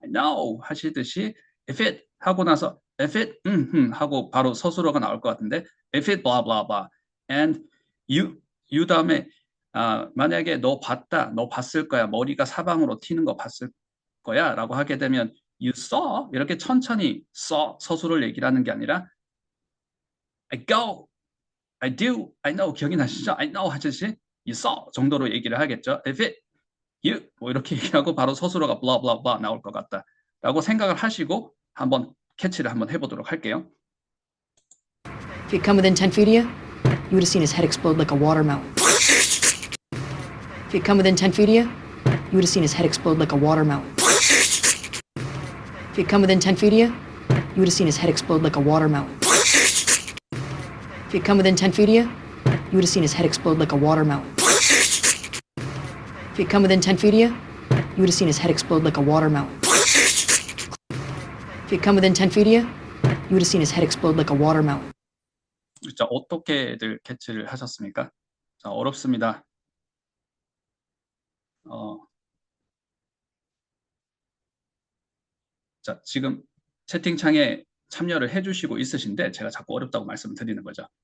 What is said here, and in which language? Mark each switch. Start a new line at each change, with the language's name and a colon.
Korean: No 하시듯이 if it 하고 나서 if it 하고 바로 서술어가 나올 것 같은데
English: if it blah blah blah and you
Korean: 다음에 만약에 너 봤다, 너 봤을 거야, 머리가 사방으로 튀는 거 봤을 거야 라고 하게 되면 you saw 이렇게 천천히 saw 서술을 얘기를 하는 게 아니라
English: I go, I do, I know
Korean: 기억이 나시죠? I know 하듯이 you saw 정도로 얘기를 하겠죠.
English: If it, you
Korean: 뭐 이렇게 얘기하고 바로 서술어가 blah blah blah 나올 것 같다 라고 생각을 하시고 한번 캐치를 한번 해보도록 할게요.
English: If you'd come within 10 feet of you, you would have seen his head explode like a watermelon. If you'd come within 10 feet of you, you would have seen his head explode like a watermelon. If you'd come within 10 feet of you, you would have seen his head explode like a watermelon. If you'd come within 10 feet of you, you would have seen his head explode like a watermelon. If you'd come within 10 feet of you, you would have seen his head explode like a watermelon. If you'd come within 10 feet of you, you would have seen his head explode like a watermelon.
Korean: 자, 어떻게들 캐치를 하셨습니까? 자, 어렵습니다. 자, 지금 채팅창에 참여를 해주시고 있으신데 제가 자꾸 어렵다고 말씀드리는 거죠.